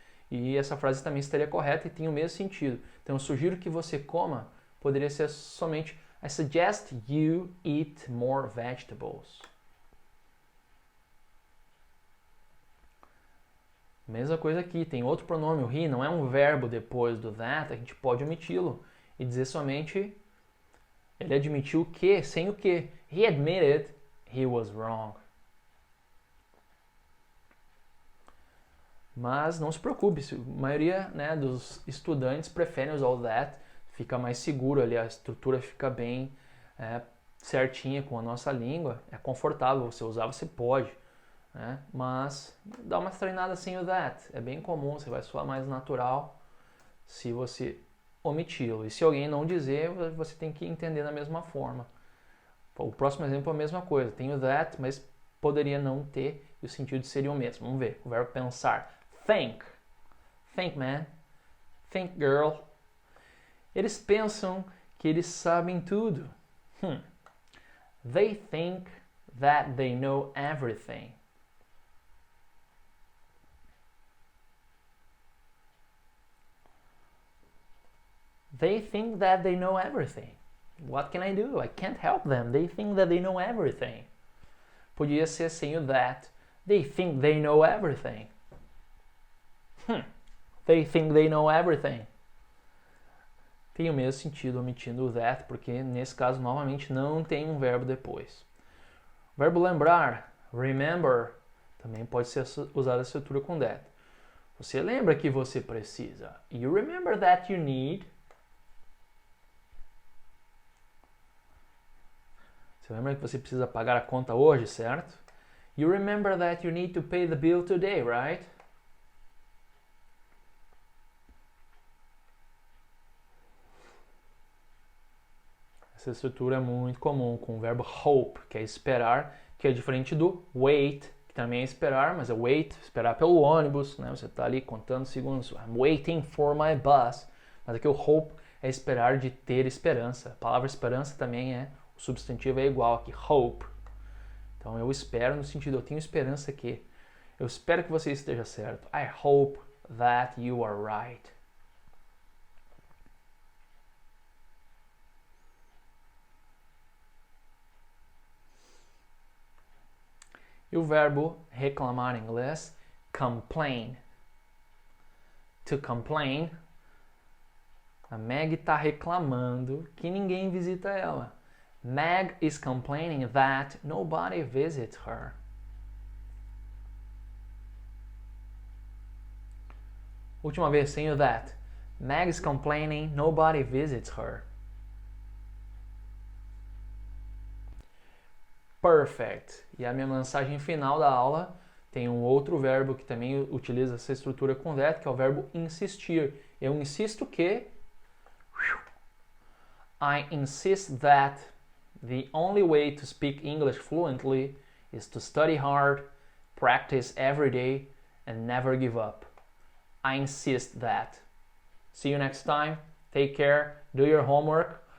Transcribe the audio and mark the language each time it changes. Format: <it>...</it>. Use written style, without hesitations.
<pt>E essa frase também estaria correta e tem o mesmo sentido. Então, eu sugiro que você coma, poderia ser somente</pt> <en>I suggest you eat more vegetables.</en> <pt>Mesma coisa aqui, tem outro pronome, o he, não é um verbo depois do that, a gente pode omiti-lo e dizer somente ele admitiu o que, sem o que.</pt> <en>He admitted he was wrong.</en> <pt>Mas não se preocupe, a maioria, né, dos estudantes preferem usar o that, fica mais seguro ali, a estrutura fica bem certinha com a nossa língua, é confortável você usar, você pode. Né? Mas dá uma treinada sem o that, é bem comum, você vai soar mais natural se você omiti-lo. E se alguém não dizer, você tem que entender da mesma forma. O próximo exemplo é a mesma coisa, tem o that, mas poderia não ter e o sentido seria o mesmo. Vamos ver, o verbo pensar. Think.</pt> <en>Think, man. Think, girl.</en> <pt>Eles pensam que eles sabem tudo.</pt> <en>They think that they know everything. They think that they know everything. What can I do? I can't help them. They think that they know everything.</en> <pt>Podia ser sem o that.</pt> <en>They think they know everything. They think they know everything.</en> <pt>Tem o mesmo sentido omitindo o that, porque nesse caso, novamente, não tem um verbo depois. O verbo lembrar, remember, também pode ser usado a estrutura com that. Você lembra que você precisa.</pt> <en>You remember that you need.</en> <pt>Você lembra que você precisa pagar a conta hoje, certo?</pt> <en>You remember that you need to pay the bill today, right?</en> <pt>Essa estrutura é muito comum com o verbo hope, que é esperar, que é diferente do wait, que também é esperar, mas é wait, esperar pelo ônibus, né? Você está ali contando segundos,</pt> <en>I'm waiting for my bus.</en> <pt>Mas aqui o hope é esperar, de ter esperança. A palavra esperança também o substantivo é igual aqui, hope. Então eu espero no sentido, eu tenho esperança que, eu espero que você esteja certo.</pt> <en>I hope that you are right.</en> <pt>E o verbo reclamar em inglês, complain. To complain, a Meg está reclamando que ninguém visita ela.</pt> <en>Meg is complaining that nobody visits her.</en> <pt>Última vez, sem o that.</pt> <en>Meg is complaining nobody visits her. Perfect.</en> <pt>E a minha mensagem final da aula tem um outro verbo que também utiliza essa estrutura com that, que é o verbo insistir. Eu insisto que...</pt> <en>I insist that the only way to speak English fluently is to study hard, practice every day, and never give up. I insist that. See you next time. Take care. Do your homework.</en>